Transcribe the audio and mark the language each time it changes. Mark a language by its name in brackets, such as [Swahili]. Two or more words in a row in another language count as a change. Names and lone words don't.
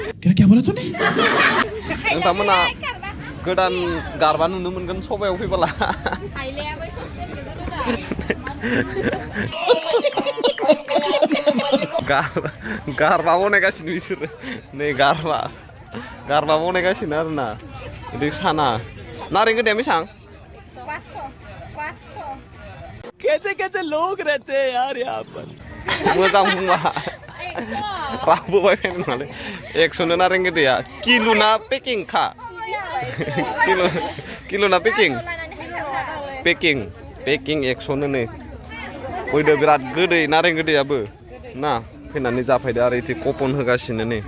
[Bodo] नोंथांमोना गोदान गारबा नुनो मोनगोन सबायाव फैबोला गारबा बनायगासिनो बिसोरो नै गारबा बनायगासिनो आरोना बिदि साना नारें गोदैया बेसेबां [Hindi] कैसे लोग रहते हैं यार यहाँ पर [Bodo] मोजां बुङा रावबो बायफैनाय नङालै 100 नारें गोदैया किल' ना पेकिं खा किल' ना पेकिं 100 नै फैदो बिराद गोदै नारें गोदैयाबो ना फैनानै जाफैदो आरो इदि कपन होगासिनो नै